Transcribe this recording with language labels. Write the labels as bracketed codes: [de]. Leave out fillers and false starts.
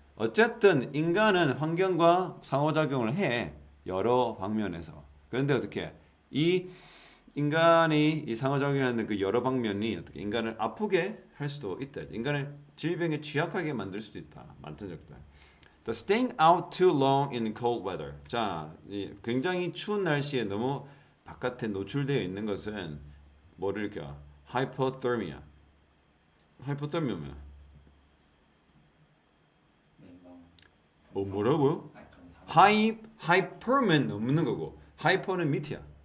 [ko] 어쨌든 인간은 환경과 상호작용을 해 여러 방면에서. 그런데 어떻게 이 인간이 이 상호작용하는 그 여러 방면이 어떻게 인간을 아프게 할 수도 있다. 인간을 질병에 취약하게 만들 수도 있다. 많던 적들. [en] The staying out too long in cold weather. [ko] 자, 이 굉장히 추운 날씨에 너무 바깥에 노출되어 있는 것은 뭐를 일으켜? Hypothermia. Hypothermia 뭐야? 냉방. 뭐라고요? 건강. hyper면 넘는 거고 hyper는 밑이야.